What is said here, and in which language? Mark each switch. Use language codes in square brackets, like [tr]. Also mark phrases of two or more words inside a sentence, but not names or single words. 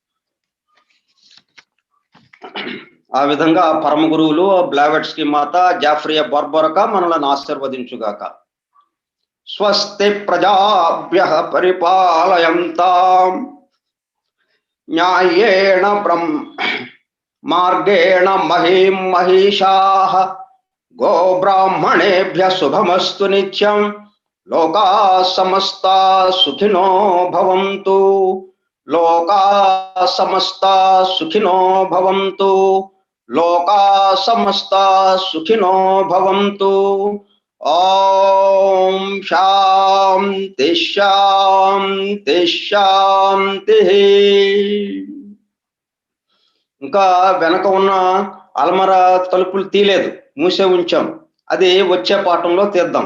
[te] ఆ విధంగా పరమ గురువులు బ్లావెట్స్కి మాత జాఫ్రియా బార్బరకా మనల్ని ఆశీర్వదించుగాక. [sa] స్వస్తి ప్రజాభ్యః పరిపాలయంతాం న్యాయేణ మార్గేణ మహీం మహిషాః గోబ్రాహ్మణేభ్యః శుభమస్తు నిత్యం. లోకా సమస్తా సుఖినో భవంతు. లోకా సమస్తా సుఖినో భవంతు. లోకా సమస్తా సుఖినో భవంతు. ఓం శాంతి శాంతి శాంతి. [te] ఇంకా వెనక ఉన్న అల్మరా తలుపులు తీయలేదు, మూసే ఉంచాం. అది వచ్చే పాఠంలో తీద్దాం.